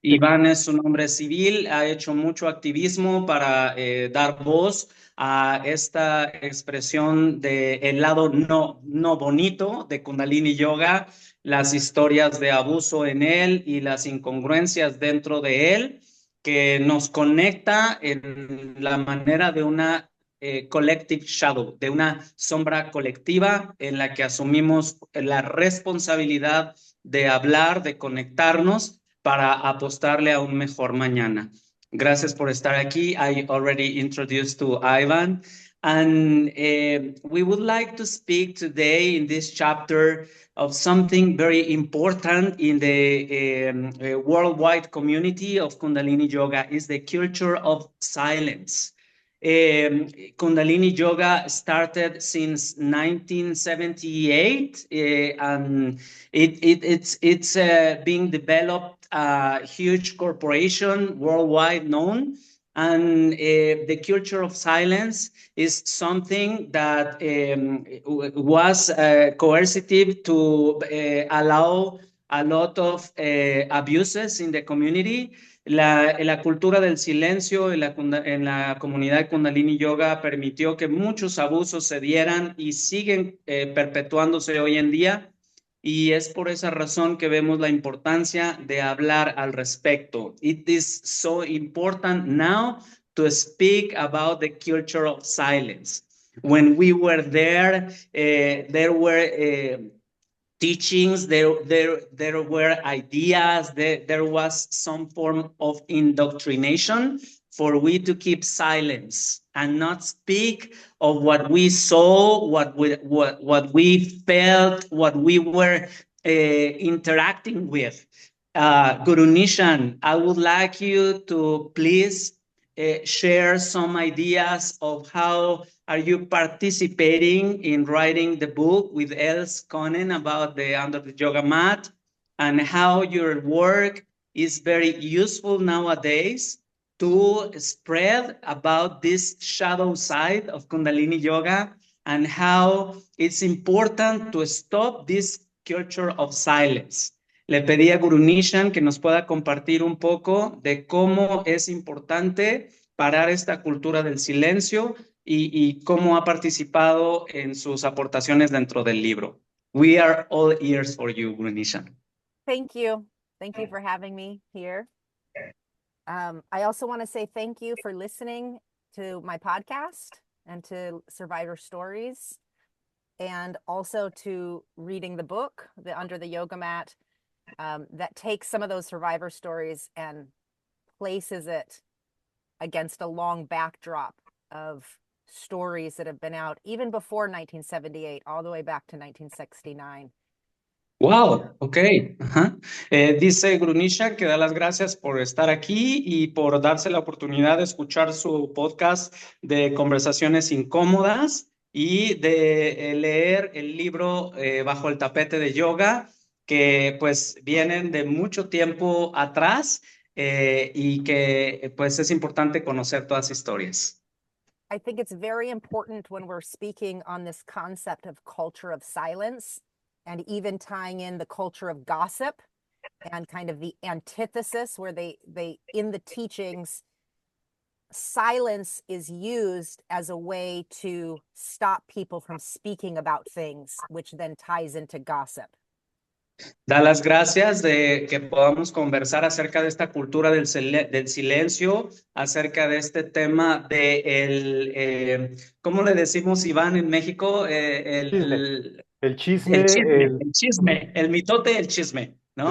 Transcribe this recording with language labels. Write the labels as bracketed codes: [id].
[es] Iván es un hombre civil, ha hecho mucho activismo para dar voz a esta expresión de el lado no bonito de Kundalini Yoga, las historias de abuso en él y las incongruencias dentro de él, que nos conecta en la manera de una [en] collective shadow, [es] de una sombra colectiva en la que asumimos la responsabilidad de hablar, de conectarnos para apostarle a un mejor mañana. Gracias por estar aquí. [en] I already introduced to Ivan. And we would like to speak today in this chapter of something very important in the worldwide community of Kundalini Yoga is the culture of silence. Kundalini Yoga started since 1978, and it's being developed a huge corporation worldwide known. And the culture of silence is something that was coercive to allow a lot of abuses in the community. [es] La cultura del silencio en la comunidad de Kundalini Yoga permitió que muchos abusos se dieran y siguen perpetuándose hoy en día. Y es por esa razón que vemos la importancia de hablar al respecto. [en] It is so important now to speak about the culture of silence. When we were there, there were teachings, there were ideas, there was some form of indoctrination for we to keep silence and not speak of what we saw, what we felt, what we were interacting with. Guru Nishan, I would like you to please share some ideas of how are you participating in writing the book with Els Konen about the Under the Yoga Mat, and how your work is very useful nowadays to spread about this shadow side of Kundalini Yoga, and how it's important to stop this culture of silence. [es] Le pedí a Guru Nishan que nos pueda compartir un poco de cómo es importante parar esta cultura del silencio y cómo ha participado en sus aportaciones dentro del libro. [en] We are all ears for you, Guru Nishan. Thank you. Thank you for having me here. I also want to say thank you for listening to my podcast and to Survivor Stories, and also to reading the book, The Under the Yoga Mat, that takes some of those survivor stories and places it against a long backdrop of stories that have been out even before 1978, all the way back to 1969. Wow, ok. Ajá. [es] Dice Grunisha que da las gracias por estar aquí y por darse la oportunidad de escuchar su podcast de conversaciones incómodas y de leer el libro Bajo el tapete de yoga, que pues vienen de mucho tiempo atrás y que pues es importante conocer todas las historias. [en] I think it's very important when we're speaking on this concept of culture of silence, and even tying in the culture of gossip and kind of the antithesis where they in the teachings, silence is used as a way to stop people from speaking about things, which then ties into gossip. [es] Da las gracias de que podamos conversar acerca de esta cultura del silencio, acerca de este tema de ¿cómo le decimos, Iván, en México? El chisme, el chisme, el mitote, el chisme, ¿no?